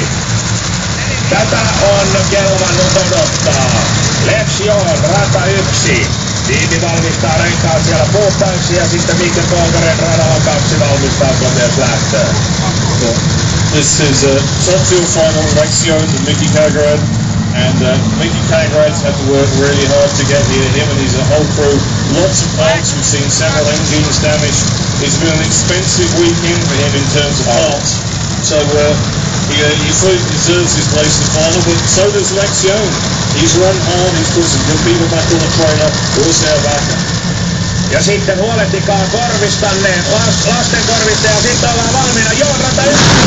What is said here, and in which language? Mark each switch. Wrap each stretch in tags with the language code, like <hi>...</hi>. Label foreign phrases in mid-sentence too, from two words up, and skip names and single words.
<fi>Tätä on kelvannut odottaa. Lecsion, rata 1. Tiimi valmistaa renkaat siellä puhtaiksi ja sitten Mikko Kolkaren radalla 2 valmistautuu myös lähtöön.</fi> <en>This is a top fuel final, Lecsion and Mickey Kolkaren. And Mickey Kolkaren's had to work really hard to get here. Him and his whole crew, lots of parts. We've seen several engines damaged. It's been an expensive weekend for him in terms of parts. So he fully deserves his place in the final, but so does Lecsion. He's run hard, he's put some good people back on the trailer. Where's their backup?</en> <fi>Ja sitten huolehtikaa korvistanne, lasten korvista ja sitten ollaan valmiina. Joo, rata 1.</fi>